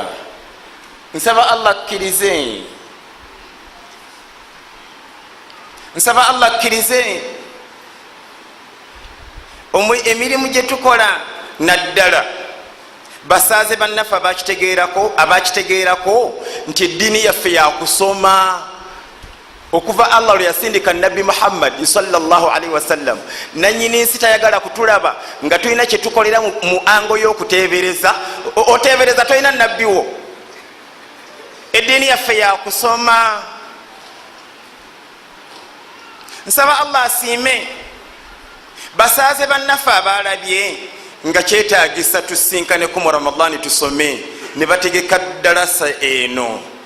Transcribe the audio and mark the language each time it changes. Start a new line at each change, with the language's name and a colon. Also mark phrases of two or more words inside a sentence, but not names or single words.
Ganda: Nsaba Allah akkirize, nsaba Allah akkirize emirimu gye tukola naddala basaaze bannaffe abakitegeerako nti eddiini yaffe yakusoma. Okuva Allah lwe yasindika Nabbi Muhammad
Arabic: صلى الله عليه وسلم
Ganda: nanyini nsi tayagala kutulaba nga tulina kye tukolera mu ango y'okuteebereza. Oteebereza tolina nabbi wo. Eddiini yaffe yakusoma. Nsaba Allah asiime basaaze bannaffe abalabye nga kyetaagisa tusinkaneko mu Ramadani tusome ne bategeka dalasa eno.